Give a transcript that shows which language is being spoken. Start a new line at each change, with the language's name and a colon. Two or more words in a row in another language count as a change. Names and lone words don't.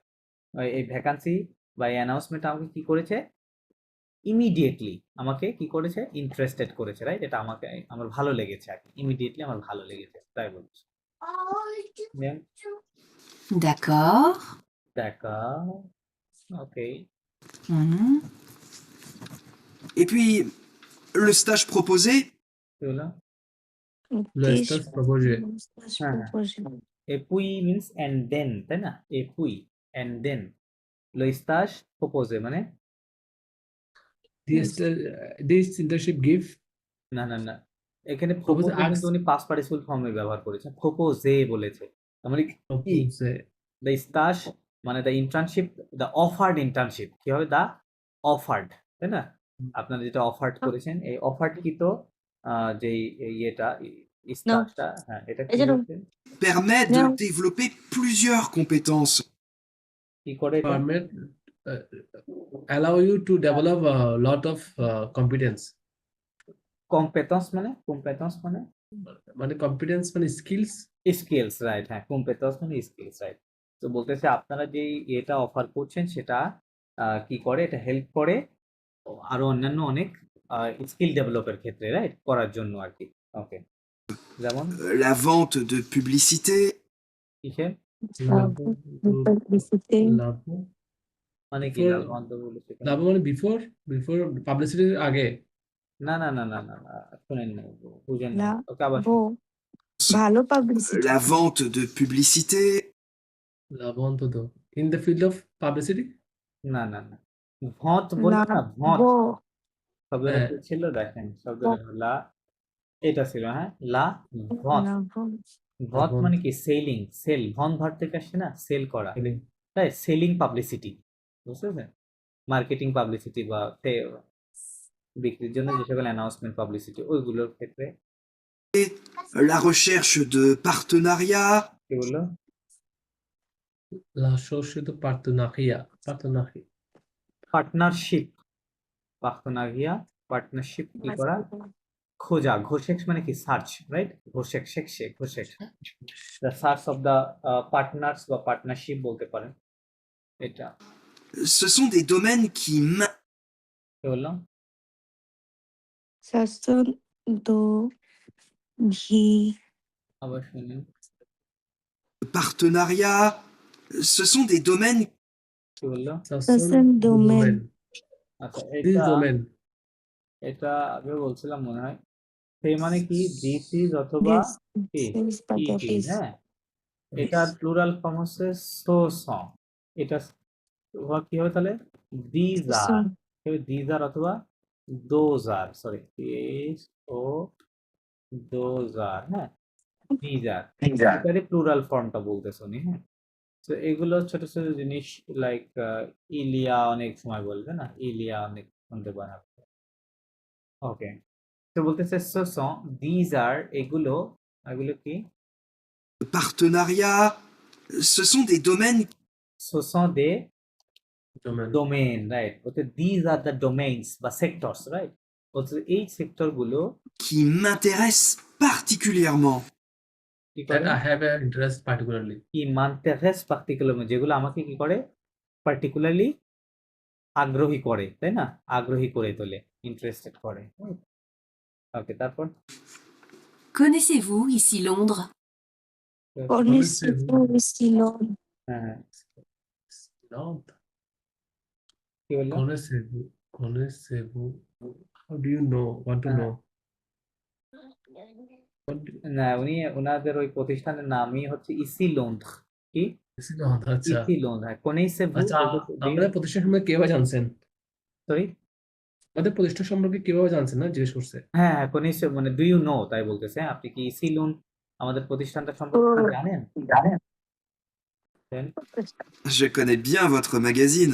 Bangla: এই ভ্যাকান্সি বা এই অ্যানাউন্সমেন্ট আমাকে কি করেছে? ইমিডিয়েটলি আমাকে কি করেছে? ইন্টারেস্টেড করেছে, রাইট? এটা আমাকে আমার ভালো লেগেছে আরকি। ইমিডিয়েটলি আমার ভালো লেগেছে, তাই বলছি। দেন
French: D'accord.
Bangla: দেখা ওকে। Mhm.
French: Et puis, le stage proposé,
Bangla: কি হলো?
French: Le stage proposé
Bangla: হ্যাঁ, হ্যাঁ। এপুই
English: means and then,
Bangla: তাই না?
French: et puis
English: and then
French: le stage proposé মানে
English: this internship give
Bangla: না, না, না। এখানে
English: propose
Bangla: প্রপোজে কিন্তু
English: ask
Bangla: উনি
English: past participle
Bangla: ফর্মে ব্যবহার করেছেন। প্রপোজে বলেছে। তার মানে কি?
English: propose the stage মানে the internship, the offered internship
Bangla: কি হবে?
English: the offered,
Bangla: তাই না? আপনারা যেটা অফার্ড করেছেন এই অফার্ডকৃত যেই ইয়েটা স্টাসটা, হ্যাঁ, এটা কি হয়েছে?
French: permet de Non. développer plusieurs compétences.
Bangla: কি করে এটা?
English: permit uh, allow you to develop a lot of competence
Bangla: কম্পেটেন্স মানে মানে competence মানে skills স্কিলস, রাইট? হ্যাঁ, কম্পেটেন্স মানে স্কিলস, রাইট? তো বলতেছে আপনারা যেই এটা অফার করছেন সেটা কি করে? এটা হেল্প করে আরো অন্যান্য অনেক স্কিল ডেভেলপের ক্ষেত্রে, রাইট? করার জন্য আরকি। ওকে। যেমন
French: La vente de publicité,
Bangla: কিসের?
French: লাভ লাভ
Bangla: মানে কি
English: before
Bangla: লাভ অন্ত বলেছে কেন? লাভ মানে
English: before publicity
Bangla: আগে না, না, না, না, না, না। শুনেন নাই, বুঝেন নাই। না ওকে আবার বো শুনুন। ভালো পাবলিসিটি
French: la vente de publicité,
Bangla: লাভ অন্তত
English: in the field of publicity
Bangla: না, না, না। ভঁত না বললেন না? ভঁত বো শব্দটা হ্যাঁ কি ছিল দেখেন শব্দটা লা এটা ছিল, হ্যাঁ?
French: la vente.
Bangla: না বো
French: ভত লাভ
Bangla: মানে কি? সেলিং, সেল। ভন ভার্ব থেকে আসছে না? সেল করা, তাই?
English: selling publicity,
Bangla: বুঝতে পেরেছেন?
English: marketing publicity
Bangla: বা বিক্রির জন্য যে সকল অ্যানাউন্সমেন্ট পাবলিসিটি ওইগুলোর ক্ষেত্রে
French: la recherche de partenariats,
Bangla: কি বললো?
French: la société partenariat পার্টনারশিপ
Bangla: পার্টনারশিপ পার্টনারিয়া পার্টনারশিপ কি করা খোঁজা ঘোষেক মানে কি
English: search right
Bangla: ঘোষেক ঘোষেক
English: the search of the partners
Bangla: বা পার্টনারশিপ বলতে পারেন এটা
French: Ce sont des domaines qui
Bangla: কি বললাম Sasson do Ghi আবার শুনুন
French: partenariat, ce sont des domaines
Bangla: কি বললো Sasson domain আচ্ছা দিস এটা ডোমেন এটা আগে বলছিলাম মনে হয় সেই মানে কি
English: this is
Bangla: অথবা কি
English: this but that it is, is
Bangla: হ্যাঁ এটার
English: plural form
Bangla: হচ্ছে
French: ce sont
Bangla: এটা কি হবে তাহলে
English: these are these are
Bangla: অথবা
English: those are sorry
Bangla: ও
English: those are
Bangla: হ্যাঁ
English: these are
Bangla: এটারই
English: plural form
Bangla: বলতেছ উনি হ্যাঁ তো এগুলো ছোট ছোট জিনিস লাইক ইলিয়া অনেক সময় বলবে না ইলিয়া অনেক শুনতে পান আপনি ওকে তো বলতেছে
French: ce sont
English: these are
Bangla: এগুলো এগুলো কি
French: partenariat, ce sont des domaines ce sont des
Bangla: ডোমেন
English: domain right
Bangla: বলতে
English: these are the domains
Bangla: বা
English: sectors right
Bangla: বলতে এই সেক্টর গুলো
French: qui m'intéressent particulièrement.
Bangla: কি দ্যাট করে
English: I have a interest particularly
Bangla: কি
French: m'intéresse particulièrement
Bangla: যেগুলো আমাকে কি করে পার্টিকুলারলি আগ্রহী করে তাই না আগ্রহী করে তোলে ইন্টারেস্টেড করে ওকে তারপর
French: Connaissez-vous ici Londres? Connaissez-vous ici Londres?
Bangla: হ্যাঁ
French: Londres.
Bangla: কি বললো
French: Connaissez-vous?
English: How do you know? Want to know? What do
Bangla: না উনি ওনাদের ওই প্রতিষ্ঠানের নামই হচ্ছে ইসি লোন্ড কি
English: you Londres? আচ্ছা
Bangla: ইসি লোন্ড হ্যাঁ connaissez-vous আচ্ছা আমাদের প্রতিষ্ঠান সম্পর্কে কিভাবে জানছেন সরি আমাদের প্রতিষ্ঠান সম্পর্কে কিভাবে জানছেন না জিজ্ঞেস করছে হ্যাঁ connaissez মানে
English: do you know
Bangla: তাই বলতেছে হ্যাঁ, আপনি কি ইসি লোন আমাদের প্রতিষ্ঠানটা সম্পর্কে জানেন Then,
French: Je connais bien votre magazine.